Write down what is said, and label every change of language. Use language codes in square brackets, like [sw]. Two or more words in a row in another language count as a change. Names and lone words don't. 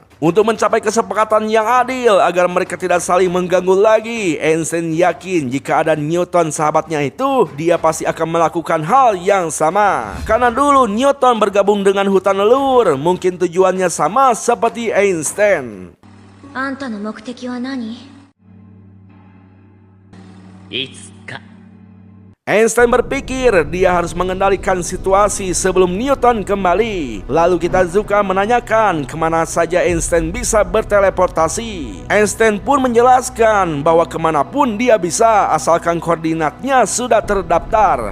[id] Untuk mencapai kesepakatan yang adil agar mereka tidak saling mengganggu lagi, Einstein yakin jika ada Newton sahabatnya itu, dia pasti akan melakukan hal yang sama. Karena dulu Newton bergabung dengan hutan leluhur, mungkin tujuannya sama seperti Einstein. [ja] あんたの目的は何？いつか [id] Einstein berpikir dia harus mengendalikan situasi sebelum Newton kembali. Lalu Kitazuka menanyakan kemana saja Einstein bisa berteleportasi. Einstein pun menjelaskan bahwa kemanapun dia bisa asalkan koordinatnya sudah terdaftar.